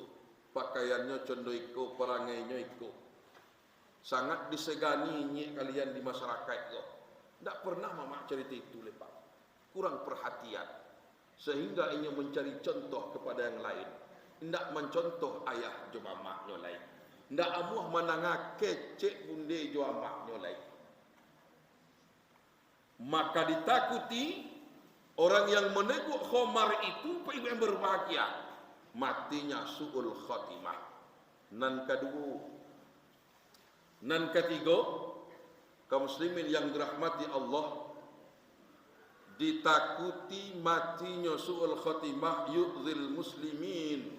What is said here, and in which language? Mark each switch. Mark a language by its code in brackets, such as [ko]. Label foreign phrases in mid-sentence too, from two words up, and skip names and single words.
[id] Pakaiannya condong ikut, perangainya ikut. Sangat disegani ini kalian di masyarakat itu. Tidak pernah mama cerita itu lepas. Kurang perhatian. Sehingga ingin mencari contoh kepada yang lain. [min] Tidak mencontoh ayah jo mamaknya lain. Tidak amuh menangah kecek bunde jo amaknya lain. [id] Maka ditakuti orang yang meneguk khomar itu Pak Ibu yang berbahagia. Matinya su'ul khatimah. Nan ketiga, kaum muslimin yang dirahmati Allah, ditakuti matinya su'ul khatimah yu'zil muslimin.